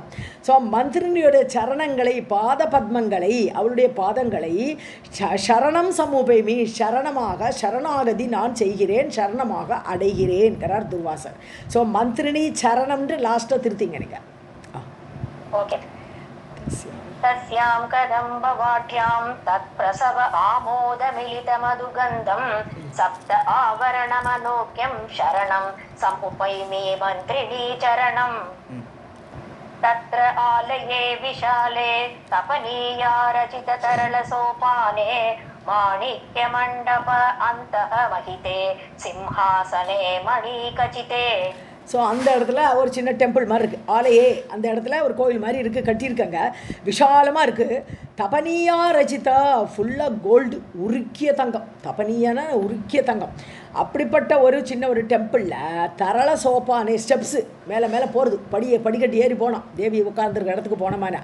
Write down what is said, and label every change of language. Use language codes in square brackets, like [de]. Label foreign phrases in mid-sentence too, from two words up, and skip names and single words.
[ta] ஸோ மந்திரினியோட சரணங்களை பாத பத்மங்களை அவளுடைய பாதங்களை [sa] शरणं समुपैमि [ta] சரணமாக சரணாகதி நான் செய்கிறேன், சரணமாக அடைகிறேன்கிறார் துர்வாசர். ஸோ மந்திரினி சரணம்ன்று லாஸ்ட்டாக திருத்திங்க நீங்கள். ஓகே. [sa] तस्यां कदम्बवाट्यां तत्प्रसव आमोदमिलितमधुगन्धं सप्त आवरणमनोज्ञं शरणं समुपैमि मन्त्रिणी चरणं तत्र आलये विशाले तपनीया रचिततरलसोपाने माणिक्यमण्डप अन्तः महिते सिंहासने मणिकचिते. [ta] ஸோ அந்த இடத்துல ஒரு சின்ன டெம்பிள் மாதிரி இருக்குது, ஆலையே அந்த இடத்துல ஒரு கோவில் மாதிரி இருக்குது, கட்டியிருக்காங்க, விஷாலமாக இருக்குது. [sa] तपनीय रचित, [ta] ஃபுல்லாக கோல்டு, உருக்கிய தங்கம், தபனியான உருக்கிய தங்கம். அப்படிப்பட்ட ஒரு சின்ன ஒரு டெம்பிளில் [sa] तरल सोपाने [ta] ஸ்டெப்ஸு மேலே மேலே போகிறது, படிக்கட்டு ஏறி போனோம் தேவி உட்கார்ந்துருக்க இடத்துக்கு போனோமான.